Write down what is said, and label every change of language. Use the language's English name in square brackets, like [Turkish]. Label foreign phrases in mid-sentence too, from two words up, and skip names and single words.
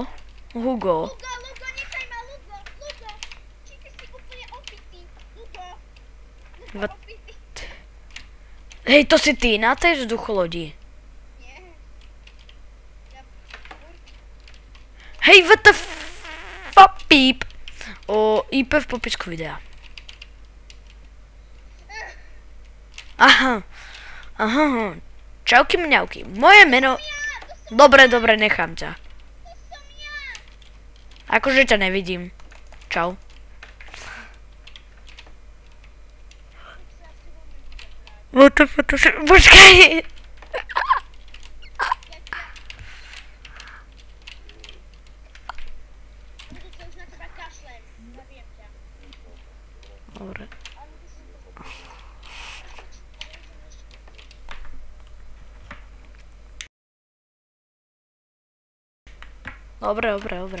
[Slovak] Lugo, nechaj ma, Lugo. Či ty si úplne opitý, Lugo. [English] What? [Slovak] Opitý. Hej, to si ty na tej vzducholodi. Nie. Ja... Hej, [English] what the fuck, [Slovak] píp. IP v popisku videa. Aha. Čauky mňauky. Moje meno... Dobre, nechám ťa. To som ja. Akože ťa nevidím. Čau. [English] What the fuck, [Slovak] počkaj. Budúce už na teba kašlem. Zabijem ťa. Dobre. Dobre.